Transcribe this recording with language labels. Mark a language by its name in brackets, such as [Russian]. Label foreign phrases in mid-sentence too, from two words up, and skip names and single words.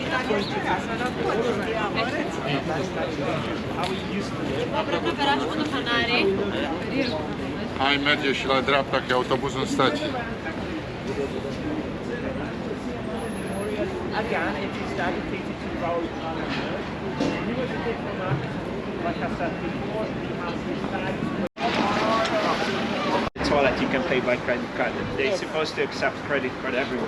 [English] going to how we used to live. [Romanian] Ai merge și la dreapta, că e autobuzul în stație. [English] Again, it is dedicated to road management. He was a diplomat, like I said before, he has his tags. Toilet you can pay by credit card. They're supposed to accept credit card everywhere.